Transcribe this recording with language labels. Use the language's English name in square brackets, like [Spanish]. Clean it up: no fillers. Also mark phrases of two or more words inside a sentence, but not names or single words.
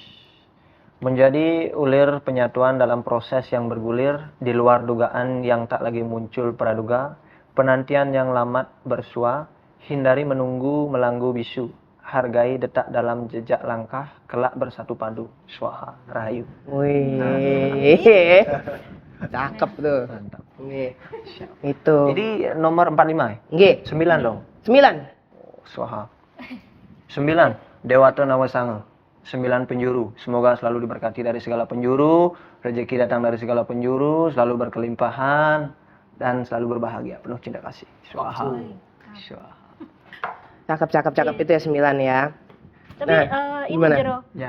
[Indonesian] Menjadi ulir penyatuan dalam proses yang bergulir di luar dugaan yang tak lagi muncul praduga, penantian yang lamat bersua, hindari menunggu melanggu bisu, hargai detak dalam jejak langkah, kelak bersatu padu, swaha, rahayu. Wih, cakep tuh. Mantap. Nih, itu. Jadi nomor 45 ya? Nggih, 9 dong. 9. Swaha. 9. Dewata Nawasanga. 9 penjuru. Semoga selalu diberkati dari segala penjuru, rezeki datang dari segala penjuru, selalu berkelimpahan dan selalu berbahagia, penuh cinta kasih. Swaha. Swaha. Cakep itu ya 9 ya. Tapi Nah, ini gimana? Jero, Ya.